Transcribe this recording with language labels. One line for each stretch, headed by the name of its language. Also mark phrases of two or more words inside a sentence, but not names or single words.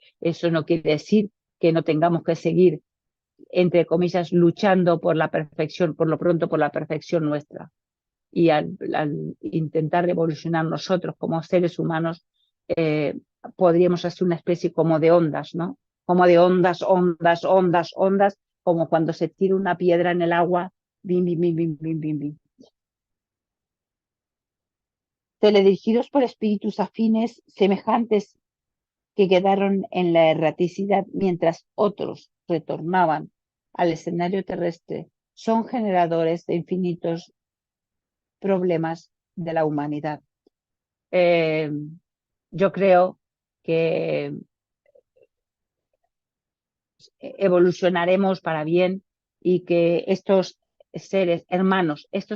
Spanish: Eso no quiere decir que no tengamos que seguir, entre comillas, luchando por la perfección, por lo pronto por la perfección nuestra. Y al intentar evolucionar nosotros como seres humanos, podríamos hacer una especie como de ondas, ¿no? Como de ondas, ondas, ondas, ondas, como cuando se tira una piedra en el agua, bim, bim, bim, bim, bim, bim, bim. Teledirigidos por espíritus afines semejantes que quedaron en la erraticidad mientras otros retornaban al escenario terrestre, son generadores de infinitos problemas de la humanidad. Yo creo que evolucionaremos para bien y que estos seres hermanos, estos